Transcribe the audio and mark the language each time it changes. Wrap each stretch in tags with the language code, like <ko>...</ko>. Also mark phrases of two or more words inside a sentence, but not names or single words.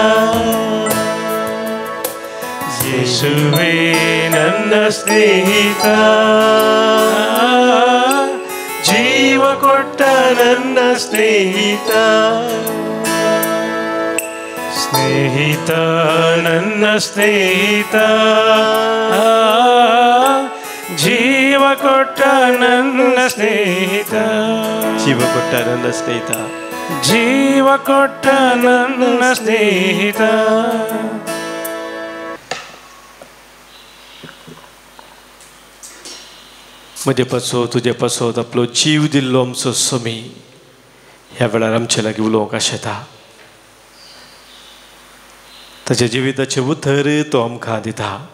<kn>ಯೇಸುವೇ ನನ್ನ ಸ್ನೇಹಿತ ಜೀವ ಕೊಟ್ಟ ನನ್ನ ಸ್ನೇಹಿತ ಸ್ನೇಹಿತ ನನ್ನ ಸ್ನೇಹಿತ ಜೀವ ಕೊಟ್ಟ ನನ್ನ ಸ್ನೇಹಿತ ಜೀವ ಕೊಟ್ಟ ನನ್ನ ಸ್ನೇಹಿತ ಜೀವ ಕೊಟ್ಟ ನನ್ನ ಸ್ನೇಹಿತ.</kn> <kok>म्हजे पासो तुजे पासोत आपलो जीव दिल्लो आमचो सोमी ह्या वेळार आमचे लागीं उलोवंक आशेता. ताच्या जिविताचे उतर तो आमकां दिता.</kok>